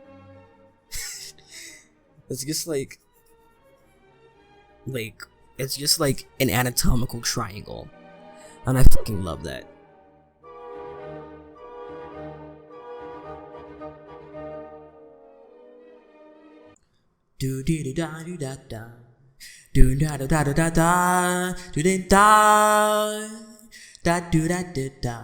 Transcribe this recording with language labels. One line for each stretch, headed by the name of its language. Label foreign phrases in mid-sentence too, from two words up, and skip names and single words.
English: It's just like it's just like an anatomical triangle, and I fucking love that. Do do da do da da, do da da da da da, do da da do da da da.